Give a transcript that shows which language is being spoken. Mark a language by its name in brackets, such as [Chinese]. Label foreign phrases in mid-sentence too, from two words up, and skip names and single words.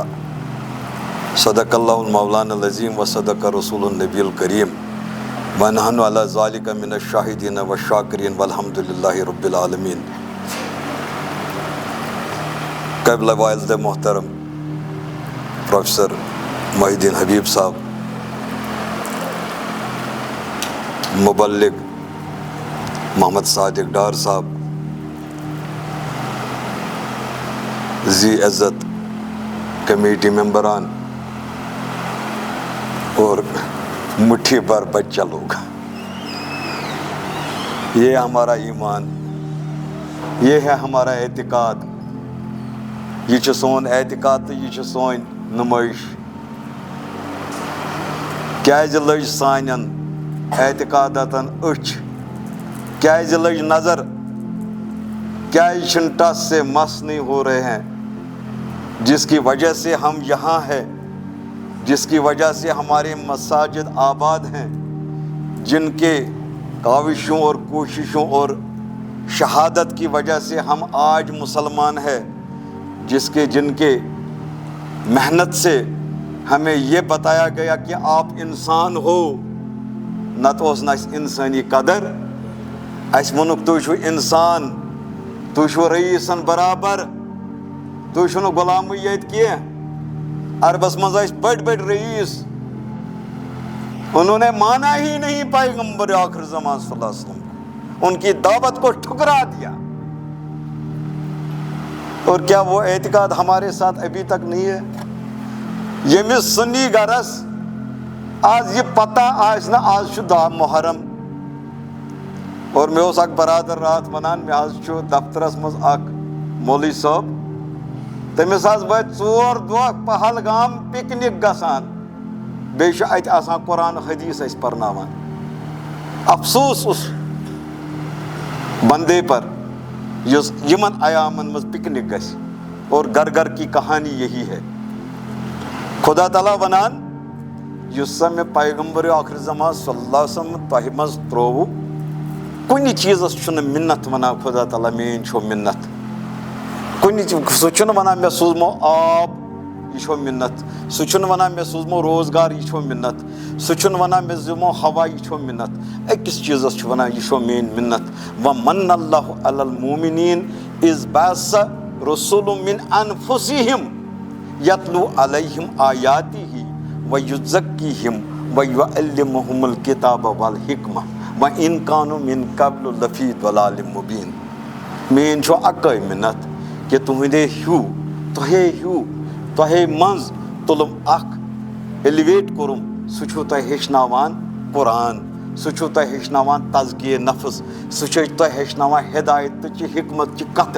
[Arabic] صدق اللہ المولانا العظیم و صدق رسول النبی الکریم ونحن علی ذالک من الشاہدین والشاکرین والحمد للہ رب العالمین. [Urdu] قبلہ والد محترم پروفیسر محی الدین حبیب صاحب، مبلغ محمد صادق ڈار صاحب، ذی عزت کمیٹی ممبران اور مٹھی بھر بچہ لوگ، یہ ہمارا ایمان، یہ ہے ہمارا اعتقاد، [Kashmiri] یہ چھُ سون اعتقاد تو یہ چھُ سون نمائش. کیازِ لٔج سانٮ۪ن اعتقاداتن أچھ، کیازِ لٔج نظر، کیازِ چھِنہٕ [Urdu] ٹس سے مس نہیں ہو رہے ہیں، جس کی وجہ سے ہم یہاں ہیں، جس کی وجہ سے ہمارے مساجد آباد ہیں، جن کے کاوشوں اور کوششوں اور شہادت کی وجہ سے ہم آج مسلمان ہیں، جن کے محنت سے ہمیں یہ بتایا گیا کہ آپ انسان ہو، [Kashmiri] نتہٕ اوس نہٕ اَسہِ اِنسٲنی قدر. اَسہِ ووٚنُکھ تُہۍ چھِو اِنسان، تُہۍ چھِو رئیٖسن برابر، تُہۍ چھِو نہٕ غلامٕے ییٚتہِ کینٛہہ. عربس منٛز ٲسۍ بٔڑۍ بٔڑۍ رئیٖس، [Urdu] انہوں نے مانا ہی نہیں پیغمبر آخر زمان صلی اللہ علیہ وسلم، ان کی دعوت کو ٹھکرا دیا. اور کیا وہ اعتقاد ہمارے ساتھ ابھی تک نہیں ہے؟ [Kashmiri] ییٚمِس سنی گرس آج یہ پتہ آسہِ نہٕ آز چھُ 10 محرم، اور مےٚ اوس اکھ برادر راتھ ونان مےٚ حظ چھُ دفترس منٛز اکھ مولوی صٲب، تٔمِس حظ وٲتۍ 4 دۄہ پہلگام پِکنِک گژھان، بیٚیہِ چھُ اَتہِ آسان قرآن حدیث اَسہِ پرناوان. [Urdu] افسوس اس بندے پر [Kashmiri] یُس یِمن ایامن منٛز پِکنِک گژھِ، [Urdu] اور گھر گھر کی کہانی یہی ہے. [Kashmiri] خدا تعالیٰ ونان یُس سا مےٚ پیغمبر آخر زمان صلی اللہ علیہ وسلم تۄہہِ منٛز ترٛووُ، کُنہِ چیٖزس چھُنہٕ مِنت ونان خدا تعالیٰ میٲنۍ چھو مِنت، سُہ چھُنہٕ ونان مےٚ سوٗزمو آب یہِ چھو مِنت، سُہ چھُنہٕ ونان مےٚ سوٗزمو روزگار یہِ چھو مِنت، سُہ چھُنہٕ ونان مےٚ دِمو ہوا یہِ چھو مِنت. أکِس چیٖزس چھُ ونان یہِ چھو میٲنۍ مِنت. [Arabic] وَمَنَّ اللہُ عَلَى الْمُؤْمِنِينَ إِذْ بَعَثَ رُسُلًا مِّنْ أَنفُسِهِمْ يَتْلُو عَلَيْهِمْ آيَاتِهِ وَيُزَكِّيهِمْ وَيُعَلِّمُهُمُ الْكِتَابَ وَالْحِكْمَةَ وَإِنْ كَانُوا مِنْ قَبْلُ لَفِي ضَلَالٍ مُبِينٍ. [Kashmiri] میٲنۍ چھو اَکٲے مِنت کہ تۄہے منٛز تُلُم اکھ ایلیویٹ کوٚرُم، سُہ چھُو تۄہہِ ہیٚچھناوان قرآن، سُہ چھُو تۄہہِ ہیٚچھناوان تزکیہ نفس، سُہ چھُ تۄہہِ ہیٚچھناوان ہدایتٕچہِ حکمتچہِ کتھٕ.